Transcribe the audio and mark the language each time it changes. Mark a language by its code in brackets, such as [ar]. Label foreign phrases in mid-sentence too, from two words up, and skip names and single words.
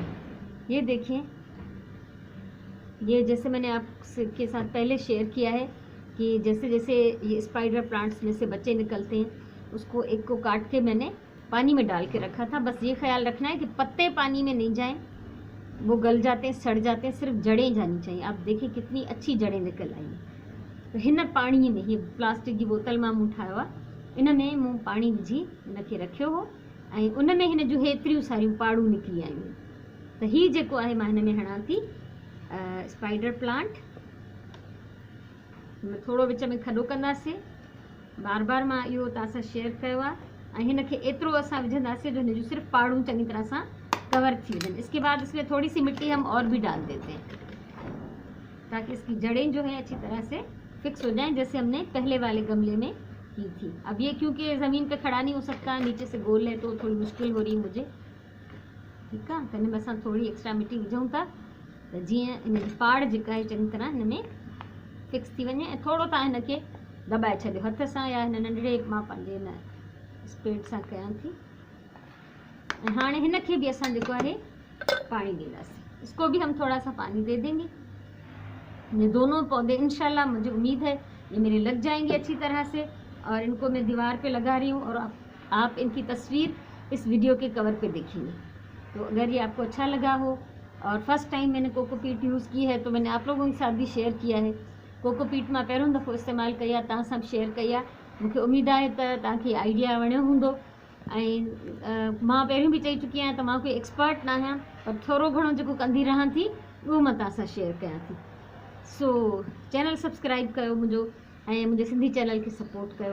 [ur] یہ دیکھیے، یہ جیسے میں نے آپ کے ساتھ پہلے شیئر کیا ہے کہ جیسے جیسے یہ [en] spider plants [ur] میں سے بچے نکلتے ہیں، اس کو ایک کو کاٹ کے میں نے پانی میں ڈال کے رکھا تھا. بس یہ خیال رکھنا ہے کہ پتے پانی میں نہیں جائیں، وہ گل جاتے ہیں، سڑ جاتے ہیں، صرف جڑیں جانی چاہئیں. آپ دیکھیے کتنی اچھی جڑیں نکل آئی ہیں. [sd] तो हिन पाणी में, [ur] یہ پلاسٹک کی بوتل [sd] मां मूं ठाहियो आहे, इन में मूं पाणी विझी हिनखे रखियो हो ऐं उन में हिन जूं हेतिरियूं सारियूं पाड़ूं निकिरी आयूं। त हीउ जेको आहे मां हिन में हणां थी [en] spider plant. [sd] थोरो विच में खॾो कंदासीं, बार बार मां इहो तव्हां सां शेयर कयो आहे। ऐं हिनखे एतिरो असां विझंदासीं जो हिन जूं सिर्फ़ु पाड़ूं चङी तरह सां कवर थी वञनि। [ur] اس کے بعد اس میں تھوڑی سی مٹی ہم اور بھی ڈال دیتے ہیں تاکہ اس کی جڑیں جو ہیں اچھی طرح سے فکس ہو جائیں، جیسے ہم نے پہلے والے گملے میں کی تھی. اب یہ کیونکہ زمین پے کھڑا نہیں ہو سکتا، نیچے سے گول ہے، تو تھوڑی مشکل ہو رہی ہے مجھے. [sd] ठीकु आहे, त हिन में असां थोड़ी एक्स्ट्रा मिट्टी विझूं था त जीअं हिन जी पाड़ जेका आहे चङी तरह हिन में फिक्स थी वञे। ऐं थोरो तव्हां हिनखे दॿाए छॾियो हथ सां या हिन नंढड़े मां पंहिंजे हिन स्पेड सां कयां थी। ऐं हाणे हिनखे भी असां जेको आहे पानी ॾींदासीं। [ur] اس کو بھی ہم تھوڑا سا پانی دے دیں گے۔ یہ دونوں پودے ان شاء اللہ مجھے امید ہے یہ میرے لگ جائیں گے اچھی طرح سے، اور ان کو میں دیوار پے لگا رہی ہوں اور آپ ان کی تصویر اس ویڈیو کے کور پے دیکھیں گے. تو اگر یہ آپ کو اچھا لگا ہو اور [en] first time [ur] میں نے کوکوپیٹ یوز کی ہے تو میں نے آپ لوگوں کے ساتھ بھی شیئر کیا ہے. [sd] कोकोपीट मां पहिरियों दफ़ो इस्तेमालु कई आहे, तव्हां सां शेयर कई आहे। मूंखे उम्मीद आहे त तव्हांखे आइडिया वणियो हूंदो। ऐं मां पहिरियों भी चई चुकी आहियां त मां कोई एक्सपर्ट न आहियां, पर थोरो घणो जेको कंदी रहां थी उहो मां तव्हां सां शेयर कयां थी। सो चैनल सब्सक्राइब कयो मुंहिंजो ऐं मुंहिंजे सिंधी चैनल खे सपोर्ट कयो।